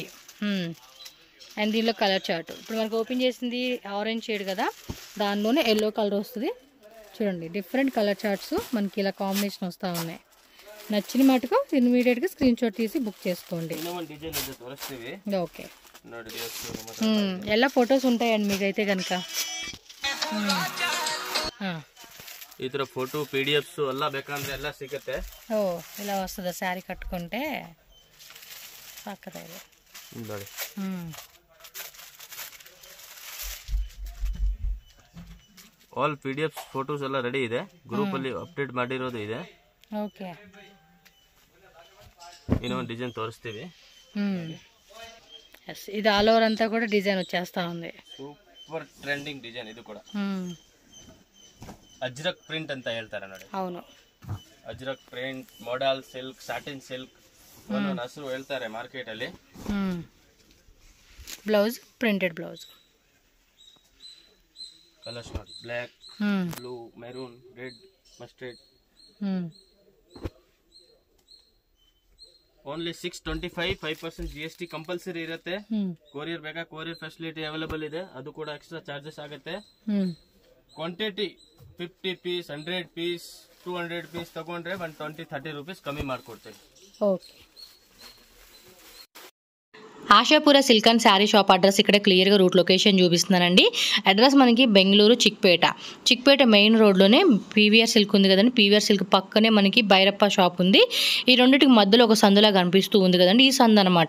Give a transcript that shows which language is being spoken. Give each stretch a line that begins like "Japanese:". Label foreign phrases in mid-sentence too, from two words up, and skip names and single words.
Telugu: అండ్ దీనిలో
English: colour chart
Telugu: ఇప్పుడు మనకు ఓపెన్ చేసింది
English: orange shade
Telugu: కదా, దానిలోనే
English: yellow colour
Telugu: వస్తుంది. చూడండి
English: different colour charts
Telugu: మనకి ఇలా కాంబినేషన్ వస్తూ ఉన్నాయి. నచ్చిన మటుకు ఇమీడియట్గా
English: screen shot
Telugu: తీసి బుక్ చేసుకోండి. ఓకే,
Kannada: ಎಲ್ಲ ಫೋಟೋಸ್
Telugu: ఉంటాయండి మీకైతే కనుక.
Kannada: ಈ ತರ ಫೋಟೋ PDFs ಎಲ್ಲ ಬೇಕಂದ್ರೆ ಎಲ್ಲ ಸಿಗುತ್ತೆ. ಓ,
Telugu: ఇలా వస్తుంది సారీ కట్టుకుంటే పక్కదే
Kannada: ನೋಡಿ.
English: all PDFs photos
Kannada: ಎಲ್ಲ ರೆಡಿ ಇದೆ, ಗ್ರೂಪ್ ಅಲ್ಲಿ ಅಪ್ಡೇಟ್ ಮಾಡಿರೋದು ಇದೆ. ಓಕೆ, ಇನ್ನೊಂದು ಡಿಸೈನ್ ತೋರಿಸ್ತೀವಿ.
Telugu: ఇది
English: all over
Telugu: అంతా కూడా డిజైన్ వచ్చేస్తా ఉంది.
English: super trending design
Telugu: ఇది కూడా.
Kannada: ಅಜ್ರಕ್ ಪ್ರಿಂಟ್ ಅಂತ ಹೇಳ್ತಾರೆ ನೋಡಿ.
Telugu: అవును,
Kannada: ಅಜ್ರಕ್ ಪ್ರಿಂಟ್,
English: modal silk, satin silk
Kannada: ಒಂದೊಂದು ಹೆಸರು ಹೇಳ್ತಾರೆ ಮಾರ್ಕೆಟ್ ಅಲ್ಲಿ.
English: blouse printed blouse,
Kannada: ಕಲರ್ಸ್ ನೋಡಿ,
English: black, blue, maroon, red, mustard.
Kannada: ಓನ್ಲಿ 625, 5% GST ಕಂಪಲ್ಸರಿ ಇರುತ್ತೆ. ಕೊರಿಯರ್ ಬೇಕಾ,
English: courier facility available
Kannada: ಇದೆ, ಅದು ಕೂಡ
English: extra charges
Kannada: ಆಗುತ್ತೆ. ಕ್ವಾಂಟಿಟಿ 50 ಪೀಸ್, 100 ಪೀಸ್, 200 ಪೀಸ್ ತಗೊಂಡ್ರೆ 120-30 ರೂಪೀಸ್ ಕಮ್ಮಿ ಮಾಡ್ಕೊಡ್ತೀವಿ.
Telugu: ఓకే, ఆశాపుర సిల్క్ అండ్ శారీ షాప్ అడ్రస్ ఇక్కడ క్లియర్గా
English: route location
Telugu: చూపిస్తున్నానండి. అడ్రస్ మనకి బెంగళూరు చిక్పేట మెయిన్ రోడ్లోనే PVR సిల్క్ ఉంది కదండి. PVR సిల్క్ పక్కనే మనకి భైరప్ప షాప్ ఉంది. ఈ రెండింటికి మధ్యలో ఒక సందులా కనిపిస్తూ ఉంది కదండి, ఈ సందు అనమాట.